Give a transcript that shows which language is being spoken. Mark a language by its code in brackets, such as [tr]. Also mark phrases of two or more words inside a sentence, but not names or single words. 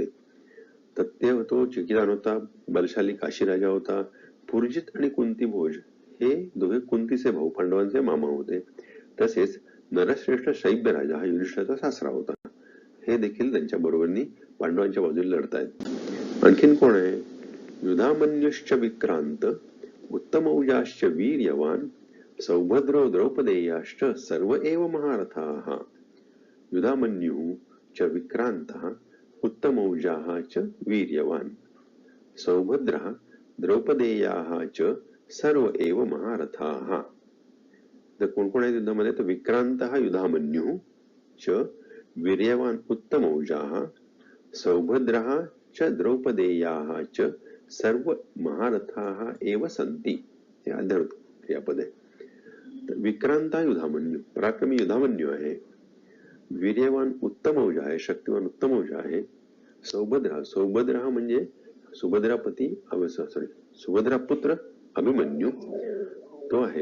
[mr] तर तो चेकितान होता, बलशाली काशीराजा होता. पुरजित आणि कुंतीभोज हे दोघे कुंतीचे भाऊ, पांडवांचे मामा होते. तसेच नरश्रेष्ठ शैब्य राजा हा युधिष्ठिराचा सासरा होता. हे देखील त्यांच्या बरोबरीने पांडवांच्या बाजूने लढतायत. आणखीन कोण आहे? [sa] युधामन्युश्च विक्रांत उत्तमौजाश्च वीर्यवान सौभद्रो द्रौपदेयाश्च सर्व एव महारथाः. युधामन्युः च विक्रांतः उत्तमौजाः च वीर्यवान सौभद्रः द्रौपदेयाः च सर्व एव महारथाः. [mr] तर कोण कोण आहे युद्धामध्ये? [sa] तर विक्रांतः युधामन्युः च वीर्यवान उत्तमौजाः सौभद्रः च द्रौपदेयाः च सर्व महारथाः एव सन्ति. [mr] हे अध्यारोत क्रियापद आहे. विक्रांता युधामन्यू, पराक्रमी युधामन्यू आहे. वीर्यवान उत्तमौजा आहे, शक्तिवान उत्तमौजा आहे. सौभद्रा म्हणजे सुभद्रापती सुभद्रा पुत्र अभिमन्यू तो आहे.